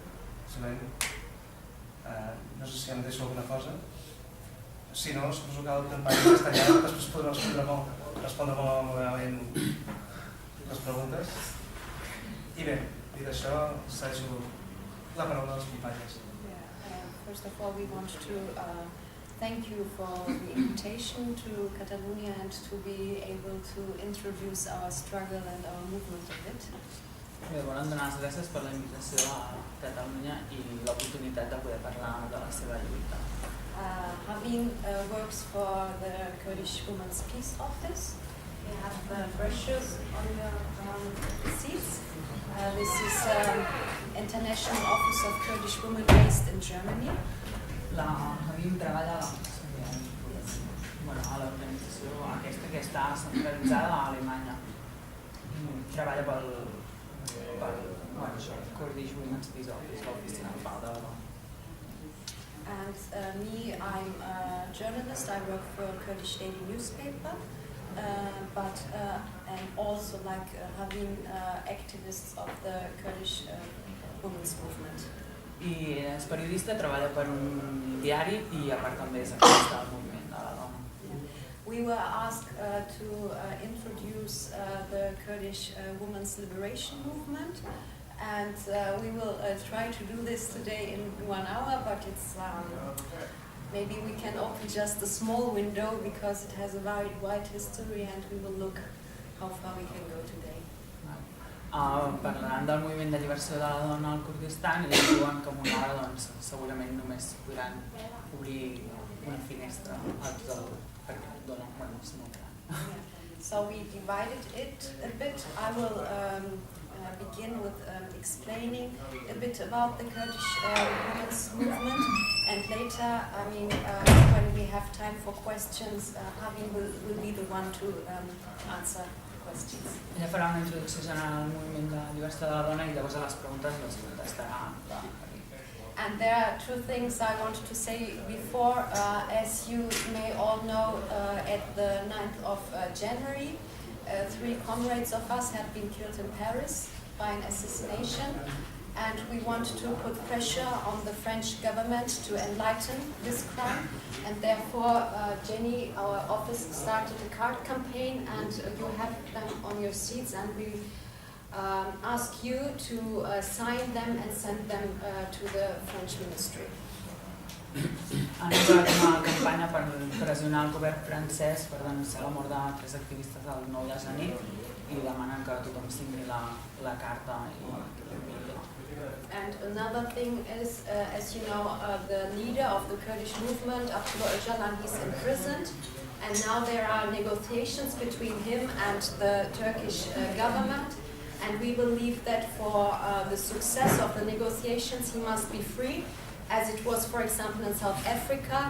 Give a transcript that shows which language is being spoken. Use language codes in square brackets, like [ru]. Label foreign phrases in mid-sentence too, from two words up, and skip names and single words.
[ca] No sé si em deixo alguna cosa. Si no, suposo que el company està allà, després podrà respondre molt amablement les preguntes. I bé, dit això, cedo la paraula a les companyes. [en] First of all, we want to thank you for the invitation to Catalonia and to be able to introduce our struggle and our movement a bit. [ca] Bé, volem donar les gràcies per la invitació a Catalunya i l'oportunitat de poder parlar de la seva lluita. [en] Havin works for the Kurdish Women's Peace Office. We have the brochures on your seats. This is International Office of Kurdish Women based in Germany. [ca] La Havin treballa a l'organització aquesta que està centralitzada a Alemanya. Treballa pel Kurdish Women's Peace Office, l'oficina de pau de la dona. [en] And me, I'm a journalist. I work for a Kurdish daily newspaper, but and also having activists of the Kurdish women's movement. [ca] I és periodista, treballa per un diari i a part també és activista del moviment de la dona. [en] We were asked to introduce the Kurdish women's liberation movement, and we will try to do this today in 1 hour, but it's maybe we can open just a small window because it has a very wide history, and we will look how far we can go today. [ca] Parlant del moviment de lliberació de la dona al Kurdistan, ells diuen que amb una hora segurament només podran obrir una finestra perquè dona és molt gran. [en] So we divided it a bit. I will begin with explaining a bit about the Kurdish women's movement, and later, when we have time for questions, Havin will be the one to answer questions. [ca] Ella farà una introducció general al moviment de lliberació de la dona i llavors a les preguntes les contestarà. [en] And there are 2 things I wanted to say before. As you may all know, at the 9th of January, 3 comrades of us have been killed in Paris by an assassination, and we want to put pressure on the French government to enlighten this crime, and therefore Jenny, our office, started a card campaign, and you have them on your seats, and we ask you to sign them and send them to the French ministry. [ca] Han usat una campanya per pressionar el govern francès per denunciar la mort de 3 activistes el 9 de gener i demanen que tothom signi la carta i l'enviï. [en] And another thing is, as you know, the leader of the Kurdish movement, Abdullah Öcalan, is imprisoned, and now there are negotiations between him and the Turkish government, and we believe that for the success of the negotiations he must be free, as it was, for example, in South Africa.